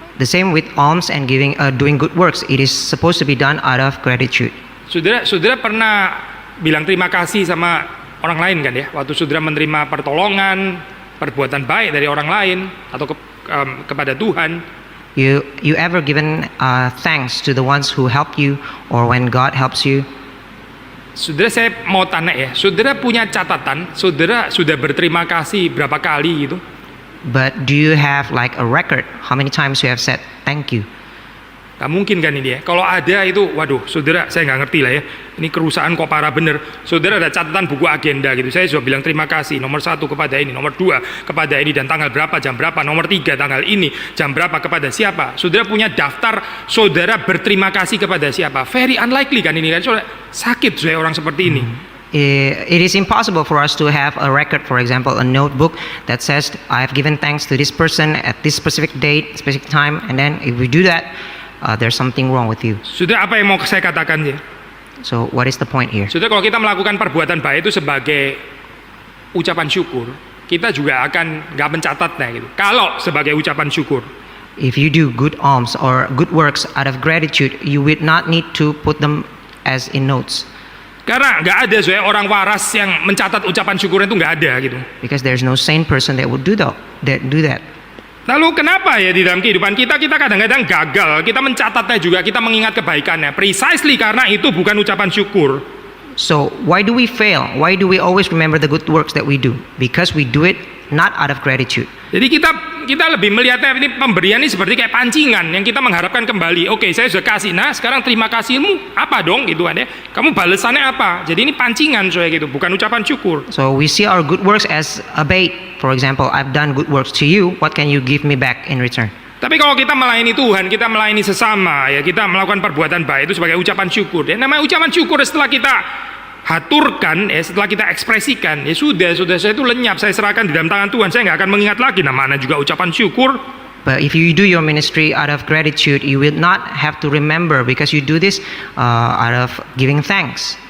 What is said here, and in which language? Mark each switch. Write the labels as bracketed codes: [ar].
[en] The same with alms and doing good works. It is supposed to be done out of gratitude. [id] Saudara pernah bilang terima kasih sama orang lain kan ya? Waktu saudara menerima pertolongan, perbuatan baik dari orang lain atau kepada Tuhan. [en] You ever given thanks to the ones who helped you, or when God helps you? [id] Saudara, saya mau tanya ya, saudara punya catatan, saudara sudah berterima kasih berapa kali gitu? [en] But do you have like a record how many times you have said thank you? [id] Gak mungkin kan ini ya. Kalau ada itu, waduh, saudara, saya nggak ngerti lah ya. Ini kerusakan kok parah bener. Saudara ada catatan buku agenda gitu. Saya sudah bilang terima kasih. Nomor 1 kepada ini, nomor 2 kepada ini, dan tanggal berapa, jam berapa. Nomor 3 tanggal ini, jam berapa, kepada siapa. Saudara punya daftar. Saudara berterima kasih kepada siapa. [en] Very unlikely [id] kan ini kan. Saudara, sakit saya orang seperti ini. [en] It is impossible for us to have a record, for example, a notebook that says I have given thanks to this person at this specific date, specific time, and then if we do that, there's something wrong with you. [id] Sudah, apa yang mau saya katakan ya? [en] So what is the point here? [id] Sudah, kalau kita melakukan perbuatan baik itu sebagai ucapan syukur, kita juga akan nggak mencatatnya gitu. Kalau sebagai ucapan syukur. [en] If you do good alms or good works out of gratitude, you would not need to put them as in notes. [id] Karena nggak ada orang waras yang mencatat ucapan syukur itu, nggak ada gitu. [en] Because there's no sane person that would do that. [id] Lalu kenapa ya di dalam kehidupan kita kadang-kadang gagal, kita mencatatnya juga, kita mengingat kebaikannya, precisely karena itu bukan ucapan syukur. [en] So why do we fail? Why do we always remember the good works that we do? Because we do it not out of gratitude. [id] Jadi kita kita lebih melihatnya ini pemberian ini seperti kayak pancingan yang kita mengharapkan kembali. Oke, saya sudah kasih, nah sekarang terima kasihmu apa dong gitu kan ya. Kamu balasannya apa? Jadi ini pancingan soalnya gitu, bukan ucapan syukur. [en] So we see our good works as a bait. For example, I've done good works to you. What can you give me back in return? [id] Tapi kalau kita melayani Tuhan, kita melayani sesama, ya kita melakukan perbuatan baik itu sebagai ucapan syukur. Ya, namanya ucapan syukur setelah kita haturkan, ya setelah kita ekspresikan, ya sudah saya itu lenyap, saya serahkan di dalam tangan Tuhan, saya nggak akan mengingat lagi. Nah, mana juga ucapan syukur. [en] But if you do your ministry out of gratitude, you will not have to remember because you do this out of giving thanks.